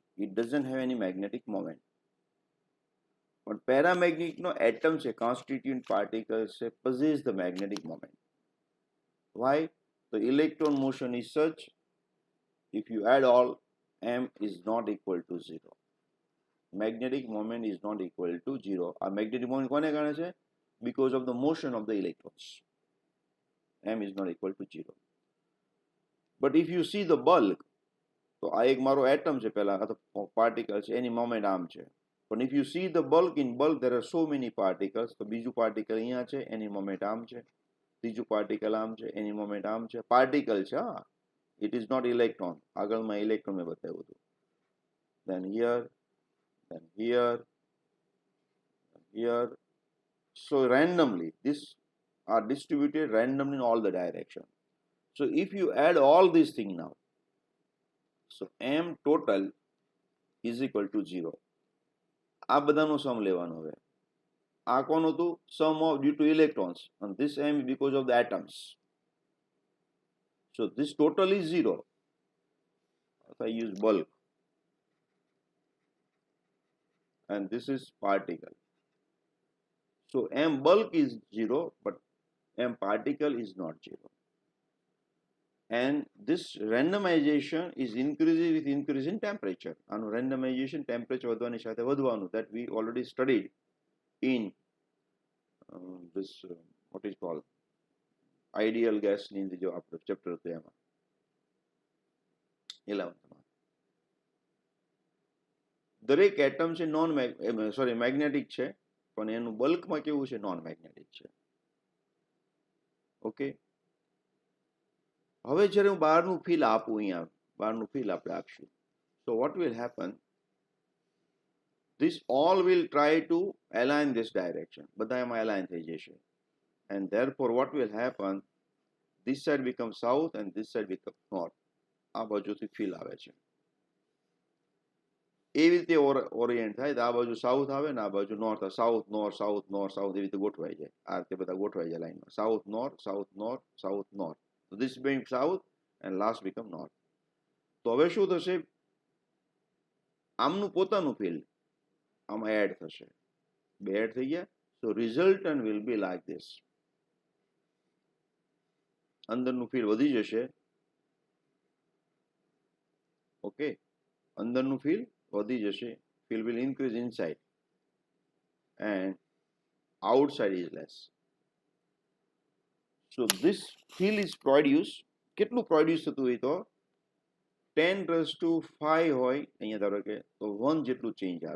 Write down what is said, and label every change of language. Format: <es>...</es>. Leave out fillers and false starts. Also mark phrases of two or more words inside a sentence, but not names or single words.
<en>It doesn't have any magnetic moment. But paramagnetic no atoms છે, constituent particles છે, possess the magnetic moment. Why? The electron motion is such, if you add all, m is not equal to 0. Magnetic moment is not equal to 0. A magnetic moment</en> <gu>કોને કારણે છે?</gu> <en>Because of the motion of the electrons. m is not equal to 0. But if you see the bulk,</en> <gu>તો આ એક મારો એટમ છે, પહેલા પાર્ટિકલ છે, એની મોમેન્ટ આમ છે.</gu> <en>પણ if you see the bulk, in bulk there are so many particles.</en> <gu>તો બીજું પાર્ટિકલ અહીંયા છે, એની મોમેન્ટ આમ છે. ત્રીજું પાર્ટિકલ આમ છે, એની મોમેન્ટ આમ છે. પાર્ટિકલ છે, હા,</gu> <en>it is not electron.</en> <gu>આગળમાં ઇલેક્ટ્રોન મેં બતાવ્યું હતું.</gu> <en>then here, so randomly these are distributed randomly in all the direction. So if you add all these things now, so m total is equal to 0.</en> <gu>આ બધાનો સમ લેવાનો હવે. આ કોણ હતું?</gu> <en>sum of due to electrons, and this m because of the atoms. So this total is 0. If I use bulk, and this is particle. So m bulk is 0, but m particle is not 0. And this randomization is increasing with increase in temperature. And randomization temperature</en> <gu>વધવાની સાથે વધવાનું,</gu> <en>that we already studied in this what is called ideal gas</en> <gu>ની જો આપણે ચેપ્ટર હતું એમાં</gu> <en>11th.</en> <gu>દરેક એટમ છે મેગ્નેટિક છે, પણ એનું બલ્કમાં કેવું છે,</gu> <en>non magnetic</en> <gu>છે. ઓકે, હવે જ્યારે હું બહારનું ફીલ આપું, અહીંયા બહારનું ફીલ આપણે આપશું,</gu> <en>so what will happen, this all will try to align this direction,</en> <gu>બધા એમાં align થઈ જશે,</gu> <en>and therefore what will happen, this side becomes south and this side becomes north.</en> <gu>આ બાજુથી ફીલ આવે છે, એવી રીતે ઓરિએન્ટ થાય તો આ બાજુ સાઉથ આવે ને આ બાજુ</gu> <en>north, south north south north south,</en> <gu>એવી રીતે ગોઠવાઈ જાય, આ રીતે બધા ગોઠવાઈ જાય લાઈનમાં,</gu> <en>south north south north south north. So this being south and last become north.</en> <gu>તો હવે શું થશે, આમનું પોતાનું ફિલ્ડ આમાં એડ થશે, બે એડ થઈ ગયા.</gu> <en>so resultant will be like this,</en> <gu>અંદરનું ફિલ્ડ વધી જશે. ઓકે, અંદરનું ફિલ્ડ વધી જશે,</gu> <en>field will increase inside and outside is less. So this field is produced,</en> <gu>કેટલું પ્રોડ્યુસ થતું હોય તો 10⁵ હોય અહીંયા ધારો કે તો 1 જેટલું ચેન્જ આવે.</gu>